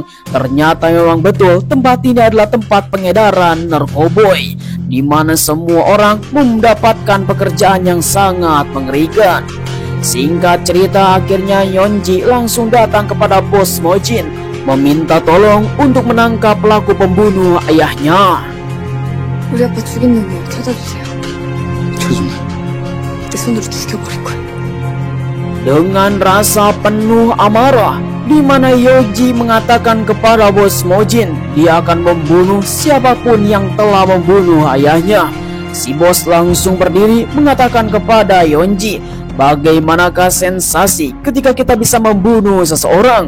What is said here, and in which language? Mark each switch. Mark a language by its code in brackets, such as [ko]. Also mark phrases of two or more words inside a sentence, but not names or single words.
[id] Ternyata memang betul tempat ini adalah tempat pengedaran narkoboy, di mana semua orang mendapatkan pekerjaan yang sangat mengerikan. Singkat cerita, akhirnya Yonji langsung datang kepada Bos Mojin meminta tolong untuk menangkap pelaku pembunuh ayahnya. [ko] 우리 아빠 죽인 놈을 찾아주세요. 쳐준다. 내 손으로 죽여버릴 거야. [id] Dengan rasa penuh amarah, di mana Yoji mengatakan kepada Bos Mojin dia akan membunuh siapapun yang telah membunuh ayahnya. Si bos langsung berdiri mengatakan kepada Yonji, bagaimanakah sensasi ketika kita bisa membunuh seseorang?